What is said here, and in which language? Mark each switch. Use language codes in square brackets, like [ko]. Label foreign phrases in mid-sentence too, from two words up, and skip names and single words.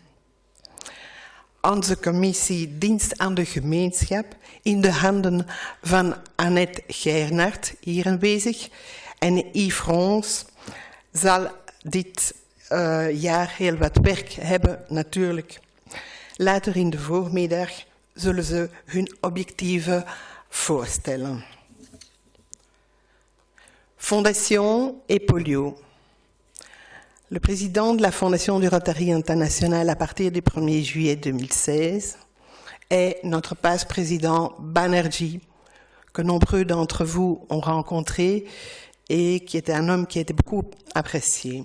[nl] Onze commissie Dienst aan de Gemeenschap, in de handen van Annette Geirnaert, hier aanwezig, en Yves Frons, zal dit jaar heel wat werk hebben, natuurlijk. Later in de voormiddag zullen ze hun objectieven voorstellen. [fr] Fondation et polio. Le président de la Fondation du Rotary International à partir du 1er juillet 2016 est notre passe-président Banerjee, que nombreux d'entre vous ont rencontré et qui était un homme qui était beaucoup apprécié.